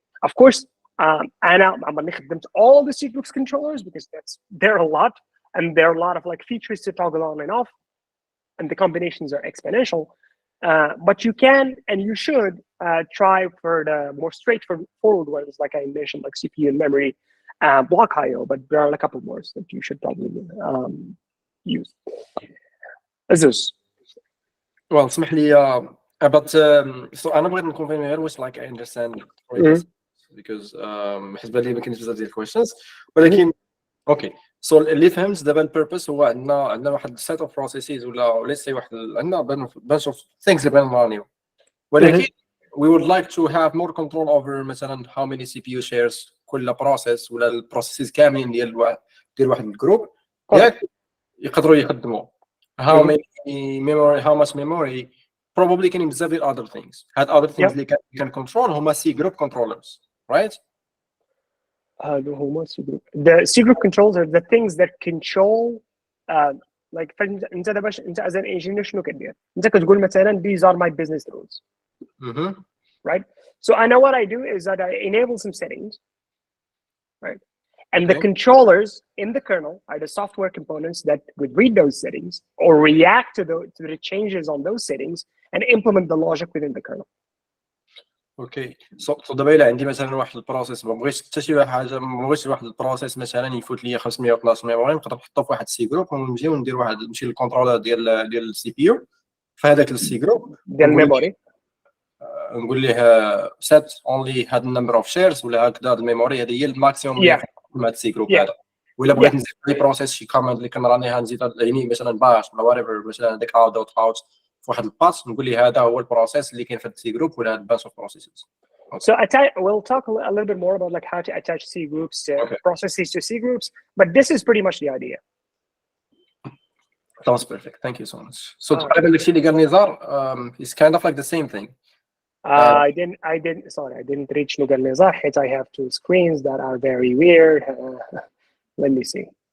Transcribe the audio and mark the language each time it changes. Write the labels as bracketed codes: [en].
[en] Of course, I'm all the CGroups controllers because there are a lot, and there are a lot of like features to toggle on and off, and the combinations are exponential. But you can and you should try for the more straightforward ones, like I mentioned, like CPU and memory, block IO. But there are a couple more that you should probably use. Azus. [ar] Well, اسمح لي but so أنا بغيت نكونفيرم غير واش [en] like I understand because [ar] حسب لي ما كاينش بزاف ديال questions ولكن اوكي سو اللي فهمت دابا البيربس هو عندنا واحد [en] set of processes [ar] ولا let's say واحد عندنا [en] bunch of things [ar] اللي بغينا نرانيو [en] ولكن we would like to have more control over مثلا how many CPU shares كل process [ar] ولا البروسيسز كاملين ديال واحد الجروب ياك يقدروا يخدموا [en] how many memory, how much memory, probably [ar] كاين بزاف ديال [en] other things. هاد other things اللي can control [ar] هما [en] CGroup controllers, right? [ar] هما CGroup. [en] The CGroup controls are the things that control like [ar] انت دابا انت [en] as an engineer [ar] شنو كدير؟ انت كتقول مثلا [en] these are my business rules. Right? So I know what I do is that I enable some settings, right? And the controllers in the kernel are the software components that would read those settings or react to the changes on those settings and implement the logic within the kernel. [ar] اوكي سو دابا الا عندي مثلا واحد البروسيس ما بغيتش حتى شي حاجه ما بغيتش واحد البروسيس مثلا يفوت لي 512 ميموري نقدر نحطو في واحد السي جروب ونمشيو ندير واحد نمشي للكونترولر ديال السي بي يو في هذاك السي جروب ديال الميموري نقول ليه [en] set only [ar] هاد النمبر اوف شيرز ولا هكذا الميموري هذه هي الماكسيموم اللي مع السي جروب هذا ولا بغيت نزيد لي بروسيس شي كوماند اللي كنرانيها نزيد يعني مثلا باش ولا وات مثلا ديك اوت دوت اوت في واحد الباس نقول ليه هذا هو البروسيس اللي كاين في السي جروب ولا هاد باس اوف بروسيسز. [en] So we'll talk a little bit more about like how to attach CGroups processes to CGroups, but this is pretty much the idea. That was perfect. Thank you so much. So [ar] تقريبا داكشي اللي قال [en] نزار is kind of like the same thing. I didn't reach Nugal Nizar. I have two screens that are very weird. Let me see.